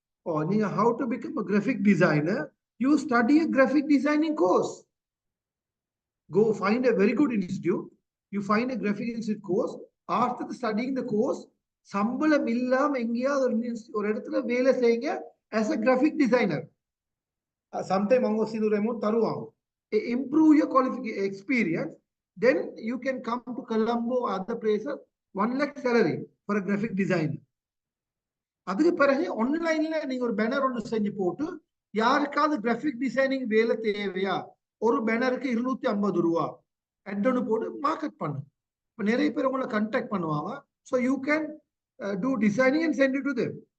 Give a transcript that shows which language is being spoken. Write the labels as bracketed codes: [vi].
[en] Or how to become a graphic designer? You study a graphic designing course. Go find a very good institute. You find a graphic institute course. After studying the course, [ta] சம்பளம் இல்லாம எங்கேயாவது ஒரு இடத்துல வேலை செய்யுங்க [en] as a graphic designer. [ta] Sometime அவங்க சிறு amount தருவாங்க. [en] Improve your qualification experience. Then you can come to Colombo or other places, 1 lakh salary for a graphic designer. [ta] அதுக்கு பிறகு ஆன்லைன்ல நீங்க ஒரு பேனர் ஒன்று செஞ்சு போட்டு யாருக்காவது கிராஃபிக் டிசைனிங் வேலை தேவையா, ஒரு பேனருக்கு 250 ரூபா அட்னு போட்டு மார்க்கெட் பண்ணு. இப்போ நிறைய பேர் உங்களை கான்டாக்ட் பண்ணுவாங்க. [en] So you can do designing and send it to them.